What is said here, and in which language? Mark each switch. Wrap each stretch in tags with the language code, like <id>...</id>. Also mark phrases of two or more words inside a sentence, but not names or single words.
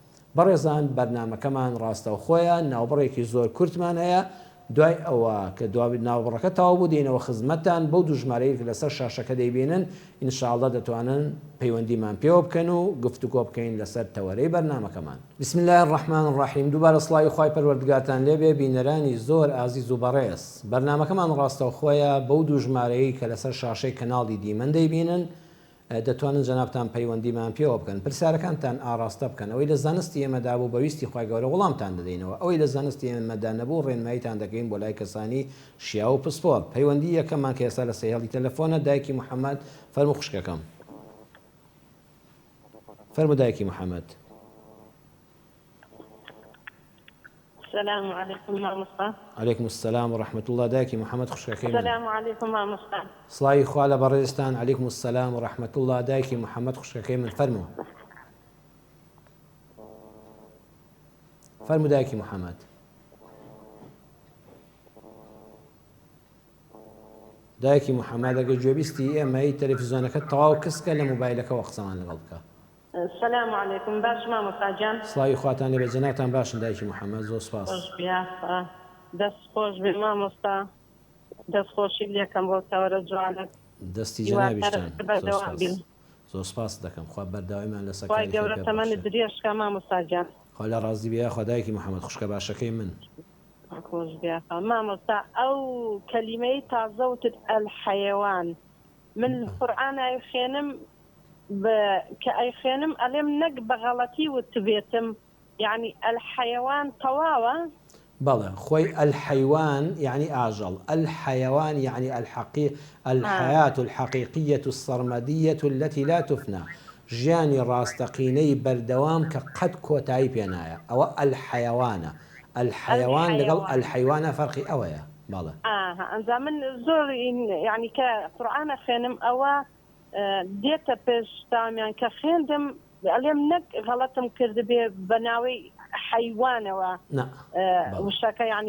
<ckb>بەڕێزان، بەرنامەکەمان ڕاستەوخۆیە، ناوبڕێکی زۆر کورتمان هەیە، دوای ئەوە کە دوای ناوەڕەکە تەواو بوو دێنەوە خزمەتتان بەو دوو ژمارەیەک لەسەر شاشەکە دەیبێنن ئینشاءڵڵا دەتوانن پەیوەندیمان پێوە بکەن و گفتوگۆ بکەین لەسەر تەوەرەی بەرنامەکەمان.</ckb> <ar>بسم الله الرحمن الرحیم.</ar> <ckb>دووبارە سڵاوی خوای پەروەردگارتان لێبێ بینەرانی زۆر ئازیز و بەڕێز. بەرنامەکەمان ڕاستەوخۆیە بەو دوو ژمارەیە کە لەسەر شاشەی کەناڵی دیمەن دەیبینن دەتوانن جەنابتان پەیوەندیمان پێوە بکەن پرسیارەکانتان ئاراستە بکەن ئەوەی لە زانستی ئێمەدا بوو بەویستی خوای گەورە وەڵامتان دەدەینەوە ئەوەی لە زانستی ئێمەدا نەبوو ڕێنماییتان دەکەین بۆ لای کەسانی شیا و پسپۆر. پەیوەندی یەکەممان کە ئێستا لە سەیهێڵی تەلەفۆنە دایکی محەممەد فەرموو خوشکەکەم. فەرموو دایکی محەممەد.</ckb> <ar>السلام عليكم</ar> <ckb>مامۆستا.</ckb> <ar>عليكم السلام ورحمة الله.</ar> <ckb>دایکی محەممەد خوشکەکەی.</ckb> <ar>السلام عليكم مامۆستا.</ar> <ckb>سڵاوی خوا لە بەڕێزتان.</ckb> <ar>عليكم السلام ورحمة الله.</ar> <ckb>دایکی محەممەد خوشکەکەی من فەرموو. فەرموو دایکی محەممەد. دایکی محەممەد ئەگە گوێبیستی ئێمەی تەلەڤیزۆنەکەت تەواو کەسکە لە مۆبایلەکەەوە قسەمان لەگەڵ بکە.</ckb> <ar>السلام عليكم</ar> <ckb>باش مامۆستا جان. سڵاوی خواتان لێبێ جەنابتان باشن دایکی محەممەد زۆر سوپاس. دەست خۆش بێ مامۆستا دەستخۆشی لێکەم بۆ تەوەرە جوانت دەستی جەنابیشتان زۆر سپاس دەکەم. خوا بەرداوایمان لە سەکاری گەورە تەمەنی درێژکە مامۆستا جان. خوا لە ڕازی بێ خوا دایکی محەممەد خوشکە باشەکەی من. خۆش بێ مامۆستا ئەو کەلیمەی تازەوتت ئەلحەیەوان من قورئان ئەیخوێنم کە ئەیخوێنم ئەلێم نەک بەغەڵەتی وتبێتم یعنی ئەلحەیەوان تەواوە. بەڵێ خۆی</ckb> <ar>الحيوان يعني</ar> <ckb>ئاژەڵ</ckb> <ar>الحيوان يعني الحياة الحقيقية السرمدية التي لا تفنى</ar> <ckb>ژیانی ڕاستەقینەی بەردەوام کە قەت کۆتایی پێ نایە ئەوە الحيوانە. الحيوان لەگەڵ الحيوانە فەرقی ئەوەیە. بەڵێ ئەنجا من زۆر یعنی کە قورئانە خوێنم ئەوە دێتە پێشتامیان کە خوێندم ئەلێم نەک غەڵەتم کردبێ بە ناوەی حیوانەوە وشەکە یعنی</ckb>